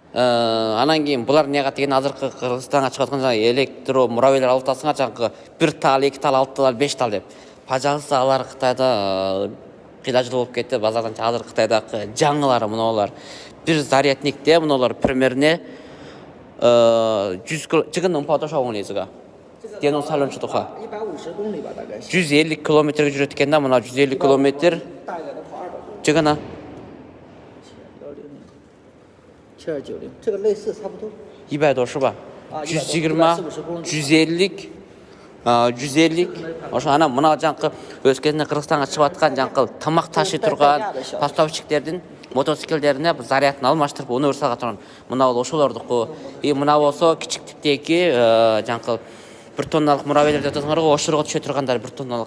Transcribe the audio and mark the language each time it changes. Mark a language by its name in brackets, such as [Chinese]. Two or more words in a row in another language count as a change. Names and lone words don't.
[Kyrgyz] Анан кийин булар эмне деген азыркы Кыргызстанга чыгып аткан жаңы электро муравейлер алып атасыңар, жаңы 1 тал, 2 тал, 6 тал, 5 тал деп. Пожалуйста, алар Кытайда кыйла болуп кетти. Базардан азыр Кытайдагы жаңылары мыналар. Bir зарядникте мыналар примерно 100 [Chinese] 这个能跑多少公里这个 电动三轮车的话 150公里吧，大概是。 [Kyrgyz] 150 километрге жүрөт экен да, мына 150 километр. [Chinese] 大一点的跑200公里。这个呢 7290，这个类似差不多。 200多是吧 [Kyrgyz] 120 150 150 ошо анан мына жаңкы өз кезинде Кыргызстанга чыгып аткан жаңкы тамак ташый турган поставщиктердин мотоциклдерине зарядын алмаштырып универсалга турган мына бул ошолордуку. Мына болсо кичик типтеги жаңкы 1 тонналык муравейлер деп атасыңар го, ошорго түшө тургандар 1 тонналык.